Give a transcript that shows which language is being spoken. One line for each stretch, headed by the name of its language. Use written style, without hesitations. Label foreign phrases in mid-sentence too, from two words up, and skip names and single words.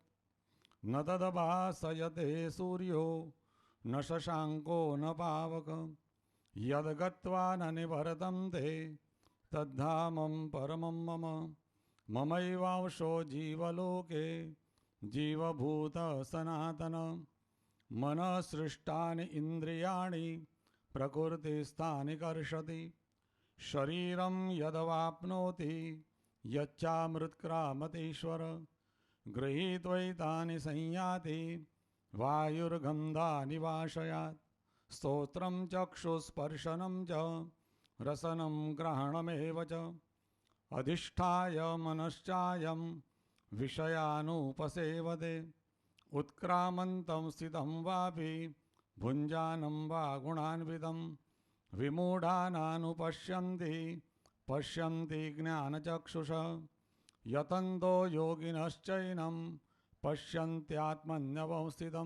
Sanskrit: ન તદભાસયતે સૂર્યો ન શશાંકો ન પાવક યદ્ગત્વા ન નિવર્तं તે તદ્ધામં પરમં મમ મમૈવાંશો જીવલોકે જીવભૂત સનાતન મનઃસૃષ્ટાનિ ઇન્દ્રિયાણિ પ્રકૃતિસ્થાનિ કર્ષતિ શરીરં યદવાપ્નોતિ યચ્છામૃતક્રામતીશ્વર ગૃહીત્વૈતાનિ સંયાતિ વાયુર્ગંધાનિ વાશયાત स्तोत्रं चक्षुस्पर्शनं च रसनं ग्रहणमेव च अधिष्ठाय मनश्चायं विषयानुपसेवते उत्क्रामन्तं स्थितं वापि भुञ्जानं वा गुणान्वितं विमूढानानुपश्यन्ति पश्यन्ति ज्ञानचक्षुषा यतन्तो योगिनश्चैनं पश्यन्त्यात्मन्यवस्थितं